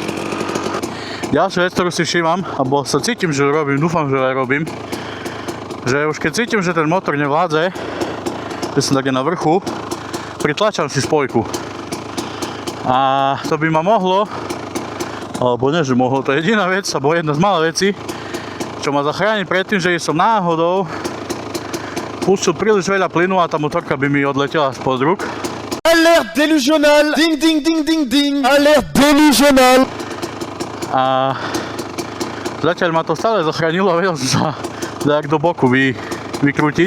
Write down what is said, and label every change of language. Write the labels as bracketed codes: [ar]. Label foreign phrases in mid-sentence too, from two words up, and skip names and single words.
[sk] Ďalšia vec, ktorú si všímam, alebo sa cítim, že robím, dúfam, že aj robím, že už keď cítim, že ten motor nevládze, že som také na vrchu, pritlačam si spojku. A to by ma mohlo, alebo nie, že mohlo, to je jediná vec, alebo jedna z malých vecí, čo ma zachráni pred tým, že som náhodou pustil príliš veľa plynu a tá motorka by mi odletela spod rúk. [en] Alerte delusional! Ding, ding, ding, ding, ding! Alerte delusional! [sk] A zatiaľ ma to stále zachránilo a vedel som sa tak do boku vykrútiť.